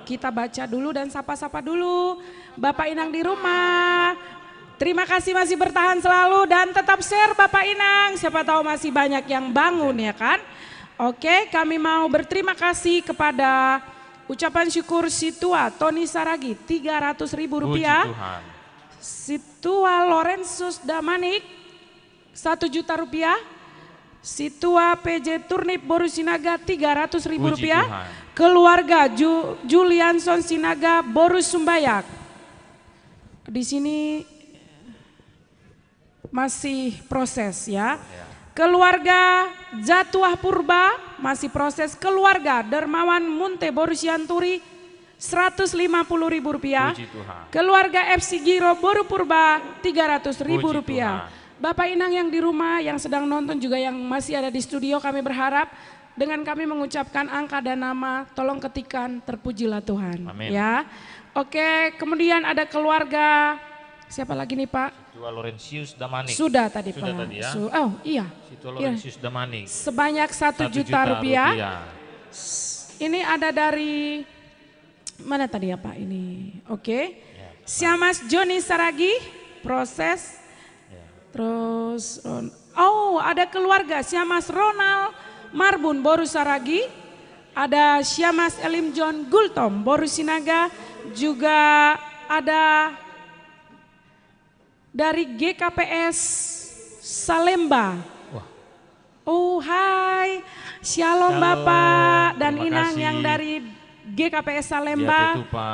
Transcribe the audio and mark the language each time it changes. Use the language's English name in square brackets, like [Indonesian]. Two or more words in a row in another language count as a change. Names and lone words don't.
[Indonesian] kita baca dulu dan sapa-sapa dulu Bapak Inang di rumah. Terima kasih masih bertahan selalu dan tetap share Bapak Inang. Siapa tahu masih banyak yang bangun ya kan. Oke, kami mau berterima kasih kepada ucapan syukur Situa Tony Saragi Rp300.000. Puji Tuhan. Situa Lorenzus Damanik Rp1.000.000. Situa PJ Turnip Boru Sinaga Rp300.000. Puji Tuhan. Keluarga Julianson Sinaga Boru Sumbayak. Di sini masih proses ya. Keluarga Jatuah Purba masih proses. Keluarga Dermawan Munte Boru Sianturi Rp150.000. Puji Tuhan. Keluarga FC Giro Boru Purba Rp300.000. Puji Tuhan. Bapak Inang yang di rumah, yang sedang nonton juga yang masih ada di studio, kami berharap dengan kami mengucapkan angka dan nama, tolong ketikan terpujilah Tuhan. Amin. Ya. Oke, kemudian ada keluarga, siapa lagi nih Pak? Situa Laurentius Damanik. Sudah tadi Sudah Pak. tadi ya. Oh iya. Situa Laurentius Damanik. Sebanyak Rp1.000.000. Ini ada dari, mana tadi ya Pak ini? Oke. Siamas Joni Saragi, proses. Terus, oh ada keluarga Siamas Ronald Marbun Boru Saragi, ada Siamas Elim John Gultom Boru Sinaga, juga ada dari GKPS Salemba. Oh hai, Shalom Bapak dan terima Inang kasih. yang dari GKPS Salemba. Ya, Pak.